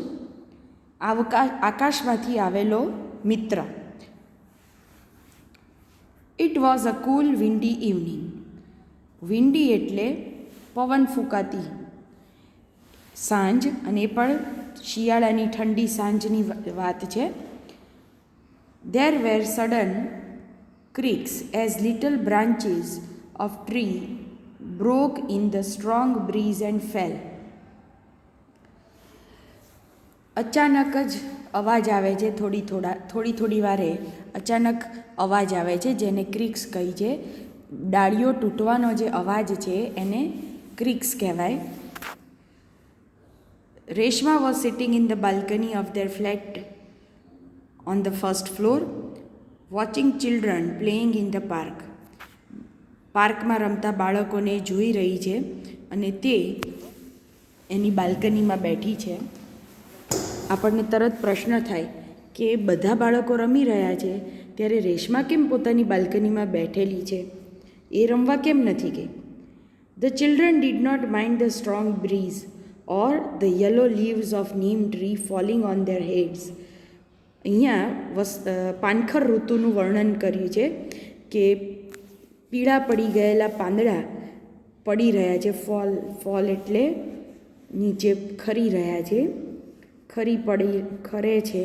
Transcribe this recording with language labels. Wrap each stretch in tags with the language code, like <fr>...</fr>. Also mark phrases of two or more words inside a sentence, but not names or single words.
<gu>આકાશમાંથી આવેલો મિત્ર.</gu> <en>It was a cool windy evening.</en> <gu>વિન્ડી એટલે પવન ફૂંકાતી સાંજ, અને એ પણ શિયાળાની ઠંડી સાંજની વાત છે.</gu> <en>There were sudden creaks as little branches of tree broke in the strong breeze and fell.</en> <gu>અચાનક જ અવાજ આવે છે, થોડી વારે અચાનક અવાજ આવે છે, જેને ક્રિક્સ કહી છે. ડાળીઓ તૂટવાનો જે અવાજ છે એને ક્રિક્સ કહેવાય.</gu> <en>Reshma was sitting in the balcony of their flat on the first floor, watching children playing in the park.</en> <gu>પાર્કમાં રમતા બાળકોને જોઈ રહી છે અને તે એની બાલ્કનીમાં બેઠી છે. આપણને તરત પ્રશ્ન થાય કે બધા બાળકો રમી રહ્યા છે ત્યારે રેશમા કેમ પોતાની બાલ્કનીમાં બેઠેલી છે? એ રમવા કેમ નથી ગઈ?</gu> <en>The children did not mind the strong breeze or the yellow leaves of neem tree falling on their heads.</en> <gu>અહીંયા પાનખર ઋતુનું વર્ણન કર્યું છે કે પીળા પડી ગયેલા પાંદડા પડી રહ્યા છે. ફોલ એટલે નીચે ખરી રહ્યા છે, ખરે છે.</gu>